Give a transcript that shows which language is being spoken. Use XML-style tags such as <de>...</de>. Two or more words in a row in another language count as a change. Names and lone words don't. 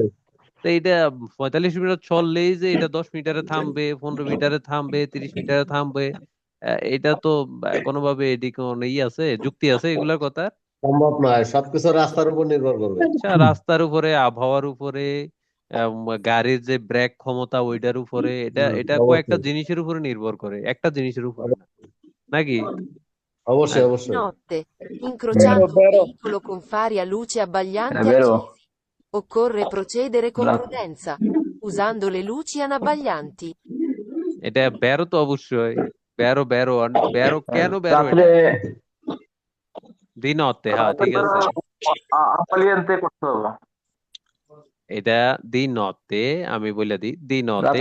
<bn>তো এটা 45 মিটার চললেই যে এটা 10 মিটারে থামবে, 15 মিটারে থামবে, 30 মিটারে থামবে, এটা তো কোনোভাবে এদিকে কোনো আছে, যুক্তি আছে এগুলার কথা? সম্ভব নয়, সবকিছু রাস্তার উপর নির্ভর করবে। আচ্ছা, রাস্তার উপরে, আবহাওয়ার উপরে, গাড়ির যে ব্রেক ক্ষমতা ওইটার উপরে, এটা এটা কয়েকটা অবশ্যই জিনিসের উপরে নির্ভর করে, একটা জিনিসের উপরে না, নাকি? অবশ্যই আচ্ছা, অবশ্যই।</bn> <it>Notte, বেরো incrociando un বেরো veicolo con fari a luce abbaglianti বেরো accesi. Occorre procedere con prudenza, usando le luci anabbaglianti.</it> <bn>এটা বেরো তো অবশ্যই, বেরো বেরো বেরো, কেন বেরো রাত্রে এটা? দিন অতে, হ্যাঁ ঠিক আছে, আপালিয়ান্তে করতে হবে এটা</bn> <it>di notte,</it> <bn>আমি বলে দিই,</bn> <it>di notte</it>